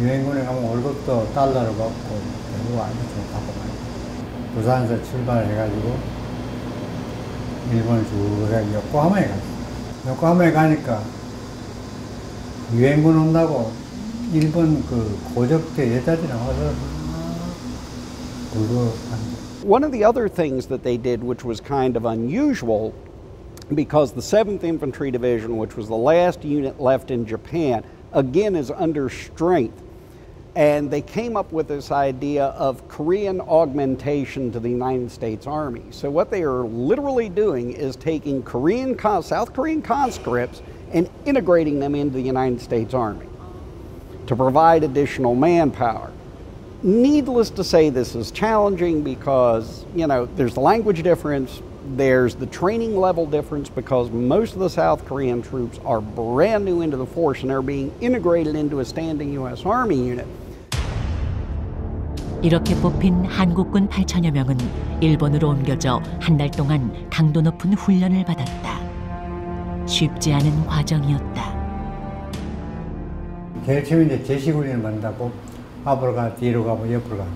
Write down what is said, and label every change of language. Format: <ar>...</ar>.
<ko>유엔군에 가면 월급도 달러로 받고 대부분 아주 좀 받고 말이야. 부산에서 출발해가지고 일본을 쭉 해서 요코하마에 갔어. 요코하마에 가니까 유엔군 온다고 일본 그 고적대 여자들이 와서 굴고</ko> <en>One of the other things that they did, which was kind of unusual, because the 7th Infantry Division, which was the last unit left in Japan, again is under strength. And they came up with this idea of Korean augmentation to the United States Army. So what they are literally doing is taking South Korean conscripts and integrating them into the United States Army to provide additional manpower. Needless to say, this is challenging because, you know, there's the language difference, there's the training level difference because most of the South Korean troops are brand new into the force and they're being integrated into a standing U.S. Army unit.</en> <ko>이렇게 뽑힌 한국군 8천여 명은 일본으로 옮겨져 한 달 동안 강도 높은 훈련을 받았다. 쉽지 않은 과정이었다. 제일 처음에 이제 제식훈련을 받는다고 앞으로 가, 뒤로 가고 옆으로 가.</ko>